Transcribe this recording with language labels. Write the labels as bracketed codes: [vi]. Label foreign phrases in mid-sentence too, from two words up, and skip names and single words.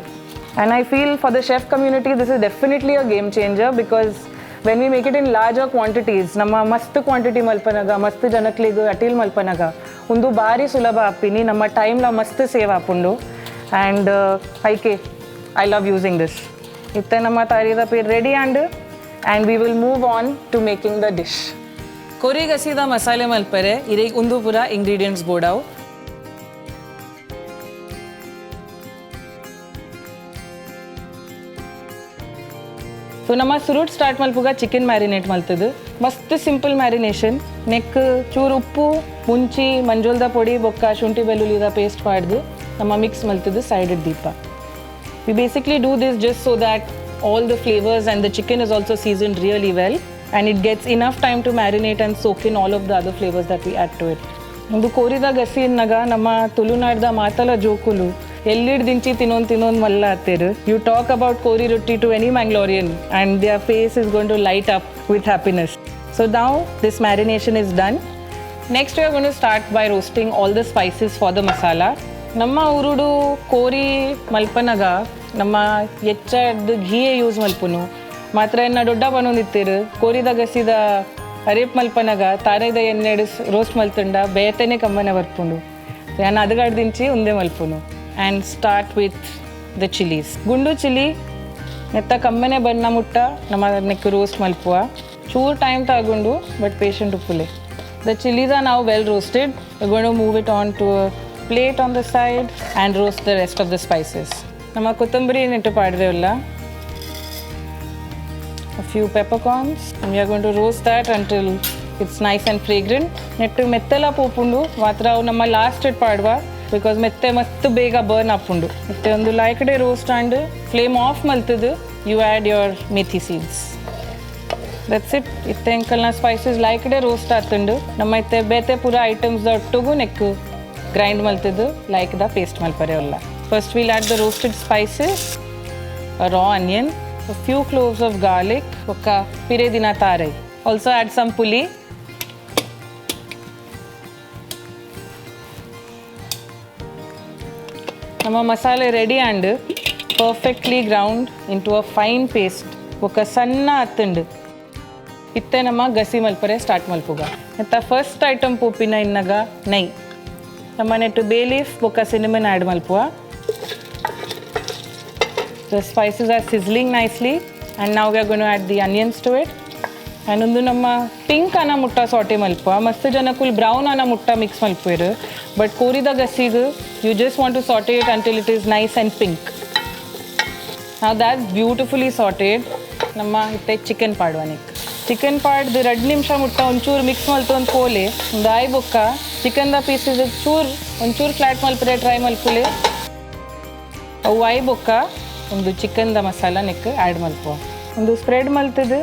[en] And I feel for the chef community, this is definitely a game changer because when we make it in larger quantities, [tcy] nama mast quantity malpanaga, mast janakligu atil malpanaga, undu bari sulabha appini, nama time la mast save apundu. [en] And I love using this. [tcy] Itte nama tarida pir [en] ready and we will move on to making the dish. [tcy] Kori Gassi da masale malpare, ireg undu pura ingredients bodav. ಸೊ ನಮ್ಮ ಸುರುಟ್ ಸ್ಟಾರ್ಟ್ ಮಲ್ಪುಗ [en] chicken marinate [tcy] ಮಲ್ತದು ಮಸ್ತ್ [en] simple marination [tcy] ನೆಕ್ ಚೂರು ಉಪ್ಪು ಮುಂಚಿ ಮಂಜೋಲ್ದ ಪೊಡಿ ಬೊಕ್ಕ ಶುಂಠಿ ಬೆಳ್ಳುಳ್ಳಿದ ಪೇಸ್ಟ್ ಮಾಡ್ದು ನಮ್ಮ ಮಿಕ್ಸ್ ಮಲ್ತದು ಸೈಡೆಡ್ ದೀಪ. [en] we basically do this just so that all the flavours and the chicken is also seasoned really well and it gets enough time to marinate and soak in all of the other flavours that we add to it. [tcy] ಒಂದು ಕೋರಿದ ಗಸಿ ಇನ್ನಗ ನಮ್ಮ ತುಳುನಾಡ್ದ ಮಾತಲ ಜೋಕುಲು ಎಲ್ಲಿಡ್ದಿಂಚಿ ತಿನ್ನೊಂದು ಮಲ್ಲ ಹತ್ತೇರು. [en] you talk about kori rotti to any Mangalorean and their face is going to light up with happiness. so now this marination is done. next we are going to start by roasting all the spices for the masala. [tcy] ನಮ್ಮ ಉರುಡು ಕೋರಿ ಮಲ್ಪನಗ ನಮ್ಮ ಹೆಚ್ಚದ ಘೀಯೇ ಯೂಸ್ ಮಲ್ಪುನು ಮಾತ್ರ ಇನ್ನು ದೊಡ್ಡ ಬನ್ನೊಂದಿತ್ತೇರು ಕೋರಿದ ಗಸಿದ ಅರೇಪ್ ಮಲ್ಪನಗ ತಾರೈದ ಎಣ್ಣೆಡು ರೋಸ್ಟ್ ಮಲ್ತುಂಡ ಬೇತನೆ ಕಮ್ಮನೆ ಬರ್ಪುಂಡು ನಾನು ಅದಗಾಡ್ದಿಂಚಿ ಒಂದೇ ಮಲ್ಪುನು. [en] And start with the chilies. [tcy] Gundu chili netta kammane banna mutta nama neck roast malpuva chur time tagundu [en] but patient [tcy] uppule. [en] The chilies are now well roasted. We're going to move it on to a plate on the side and roast the rest of the spices. [tcy] Nama kothambari nettu padrevalla [en] a few peppercorns and we are going to roast that until it's nice and fragrant. [tcy] Nettu mettela popundu matra nama last it padva ಬಿಕಾಸ್ ಮೆತ್ತೆ ಮಸ್ತ್ ಬೇಗ ಬರ್ನ್ ಆಪುಂಡು. ಮತ್ತೆ ಒಂದು ಲೈಕಡೆ [en] roast and flame off ಮಲ್ತದು you add your methi seeds. that's it. [tcy] ಇತ್ತೆ ಎಂಕಲ್ನ ಸ್ಪೈಸಸ್ ಲೈಕಡೆ ರೋಸ್ಟ್ ಆತುಂಡು ನಮ್ಮ ಇತ್ತೆ ಬೇತೆ ಪೂರ ಐಟಮ್ಸ್ ಒಟ್ಟಿಗೂ ನೆಕ್ ಗ್ರೈಂಡ್ ಮಲ್ತದು [en] like the paste [tcy] ಮಲ್ಪರೆ ಅಲ್ಲ. [en] first we'll add the roasted spices, a raw onion, a few cloves of garlic, [tcy] ಒಕ್ಕ ಪಿರೆ ದಿನ ತಾರೈ. [en] also add some ಪುಲಿ. [tcy] ನಮ್ಮ ಮಸಾಲೆ [en] ready and perfectly ground into a fine paste [tcy] ಒಕ್ಕ ಸಣ್ಣ ಹತ್ತುಂಡು ಇತ್ತೆ ನಮ್ಮ ಗಸಿ ಮಲ್ಪರೆ ಸ್ಟಾರ್ಟ್ ಮಲ್ಪುಗ. ಮತ್ತು ಫಸ್ಟ್ ಐಟಮ್ ಪೂಪಿನ ಇನ್ನಗ ನೈ ನಮ್ಮ ನೆಟ್ಟು [en] bay leaf [tcy] ಒಕ್ಕ ಸಿನಿಮನ್ ಆ್ಯಡ್ ಮಲ್ಪುವ. [en] the spices are sizzling nicely and ನಾವು we are gonna add the onions to it. [tcy] ಆ್ಯಂಡ್ ಒಂದು ನಮ್ಮ ಪಿಂಕ್ ಅನ್ನ ಮುಟ್ಟ ಸಾಟೆ ಮಲ್ಪ ಮಸ್ತ್ ಜನ ಕುಲ್ ಬ್ರೌನ್ ಅನ್ನ ಮುಟ್ಟ ಮಿಕ್ಸ್ ಮಲ್ಪೇರು. [en] but [tcy] ಕೋರಿದ ಗಸಿಗೆ [en] you just want to saute it until it is nice and pink. ನಾವು that's beautifully sautéed. [tcy] ನಮ್ಮ ಇತ್ತೆ ಚಿಕನ್ ಪಾಡ್ವನಿಕ್ ಚಿಕನ್ ಪಾಡ್ದು 2 ನಿಮಿಷ ಮುಟ್ಟ ಒಂಚೂರು ಮಿಕ್ಸ್ ಮಲ್ತು ಒಂದು ಕೋಲೆ ಒಂದು ಆಯ್ ಬೊಕ್ಕ ಚಿಕನ್ದ ಪೀಸಸ್ ಒಂಚೂರು ಫ್ಲಾಟ್ ಮಲ್ಪರೆ ಟ್ರೈ ಮಲ್ಪುಲೆ ಅವು ಆಯ್ ಬೊಕ್ಕ ಒಂದು ಚಿಕನ್ದ ಮಸಾಲ ನೆಕ್ ಆ್ಯಡ್ ಮಲ್ಪುವ ಒಂದು ಸ್ಪ್ರೆಡ್ ಮಲ್ತದು.